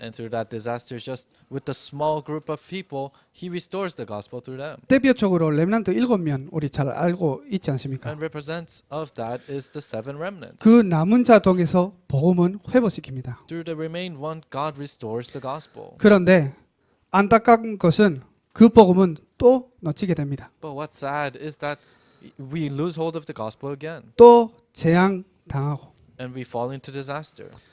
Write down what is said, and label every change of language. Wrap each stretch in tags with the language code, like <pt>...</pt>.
<en>And through that disasters, just with the small group of people, He restores the gospel through them.</en> <ko>대표적으로 렘넌트 7명 우리 잘 알고 있지 않습니까?</ko> <en>And represents of that is the 7 remnants.</en> <ko>그 남은 자 통해서 복음은 회복시킵니다.</ko> <en>Through the remained one, God restores the gospel.</en> <ko>그런데 안타까운 것은 그 복음은 또 놓치게 됩니다.</ko> <en>But what's sad is that we lose hold of the gospel again,</en> <ko>또 재앙 당하고</ko> <en>and we fall into disaster.</en>